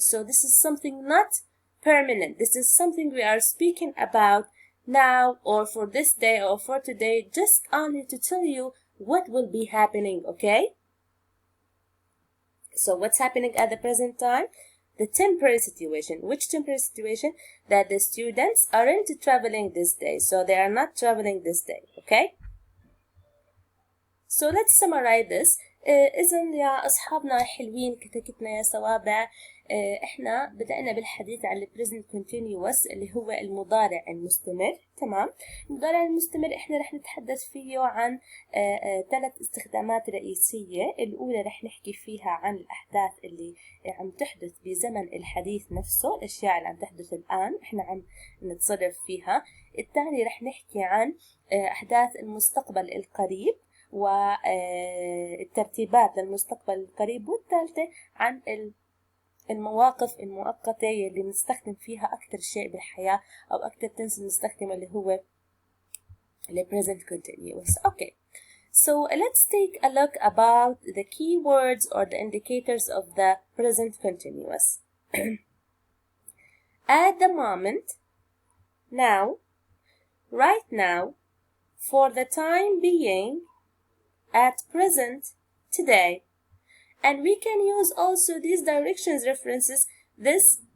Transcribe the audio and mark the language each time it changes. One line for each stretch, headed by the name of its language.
English: So this is something not permanent. This is something we are speaking about now or for this day or for today, just only to tell you what will be happening, okay? So what's happening at the present time? The temporary situation. Which temporary situation? That the students aren't traveling this day. So they are not traveling this day, okay? So let's summarize this.
Arabic: إذن يا أصحابنا حلوين كتكتنا يا صوابع، إحنا بدأنا بالحديث عن البريزنت كونتينيوس اللي هو المضارع المستمر. تمام. المضارع المستمر إحنا رح نتحدث فيه عن 3 استخدامات رئيسية. الأولى رح نحكي فيها عن الأحداث اللي عم تحدث بزمن الحديث نفسه، الأشياء اللي عم تحدث الآن إحنا عم نتصرف فيها. الثاني رح نحكي عن أحداث المستقبل القريب والترتيبات للمستقبل القريب. والثالثة عن المواقف المؤقتة اللي بنستخدم فيها أكثر شيء بالحياة أو أكثر تنس بنستخدمه اللي هو the present continuous.
English: Okay, so let's take a look about the key words or the indicators of the present continuous. At the moment, now, right now, for the time being, at present, today. And we can use also these directions references. This